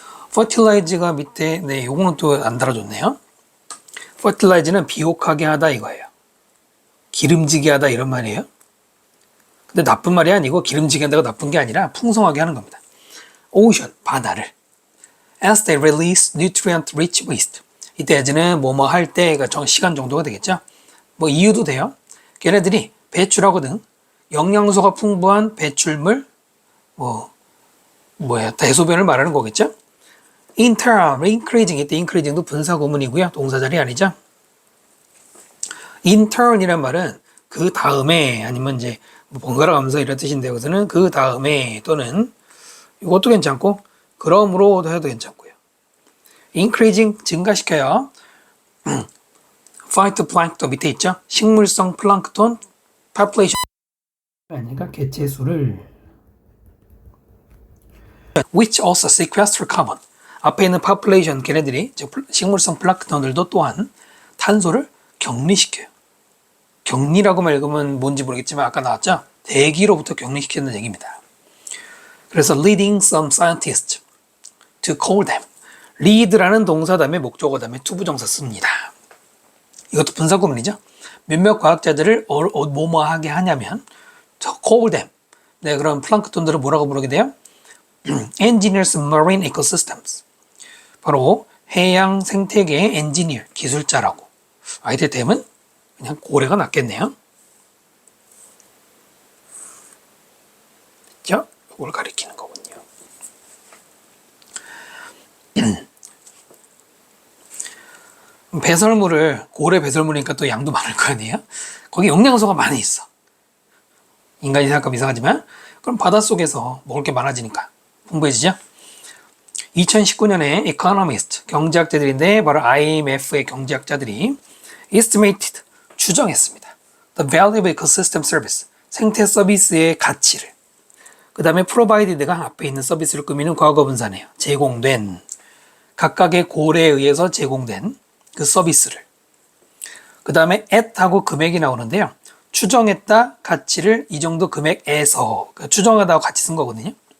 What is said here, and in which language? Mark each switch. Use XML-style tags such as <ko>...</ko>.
<ko>fertilize가 밑에, 네, 요거는 또 안 달아줬네요. fertilize는 비옥하게 하다 이거예요. 기름지게 하다 이런 말이에요. 근데 나쁜 말이 아니고 기름지게 한다고 나쁜 게 아니라 풍성하게 하는 겁니다. ocean, 바다를.</ko> <en>as they release nutrient-rich waste.</en> <ko>이때 as는 뭐뭐 할 때가 시간 정도가 되겠죠. 뭐 이유도 돼요. 걔네들이 배출하거든. 영양소가 풍부한 배출물, 대소변을 말하는 거겠죠.</ko> <en>in turn, increasing.</en> <ko>이때 increasing도 분사 구문이고요. 동사 자리 아니죠. in turn이란 말은 그 다음에 아니면 이제 번갈아 가면서 이런 뜻인데 여기서는 그 다음에 또는 이것도 괜찮고 그러므로 해도 괜찮고요. increasing 증가시켜요. phytoplankton 밑에 있죠. 식물성 플랑크톤 population 그러니까 개체수를</ko> <en>which also sequester carbon</en> <ko>앞에 있는 population 걔네들이 식물성 플랑크톤들도 또한 탄소를 격리시켜요. 격리라고 말하면 뭔지 모르겠지만 아까 나왔죠? 대기로부터 격리시키는 얘기입니다. 그래서</ko> <en>leading some scientists to call them.</en> <ko>lead라는 동사 다음에 목적어 다음에 투부정사 씁니다. 이것도 분사구문이죠. 몇몇 과학자들을 뭐뭐하게 하냐면</ko> <en>call them.</en> <ko>네, 그럼 플랑크톤들을 뭐라고 부르게 돼요?</ko> <en>engineers marine ecosystems.</en> <ko>바로 해양 생태계의 엔지니어, 기술자라고. 이때 되면 그냥 고래가 낫겠네요. 그죠? 이걸 가리키는 거군요. 배설물을, 고래 배설물이니까 또 양도 많을 거 아니에요? 거기 영양소가 많이 있어. 인간이 생각하면 이상하지만, 그럼 바닷속에서 먹을 게 많아지니까 풍부해지죠? 2019년에 Economist, 경제학자들인데, 바로 IMF의 경제학자들이 estimated, 추정했습니다.</ko> <en>The value of ecosystem service,</en> <ko>생태 서비스의 가치를. 그 다음에 provided가 앞에 있는 서비스를 꾸미는 과거분사네요. 제공된, 각각의 고래에 의해서 제공된 그 서비스를. 그 다음에 at하고 금액이 나오는데요. 추정했다 가치를 이 정도 금액에서, 그러니까 추정하다고 같이 쓴 거거든요.</ko>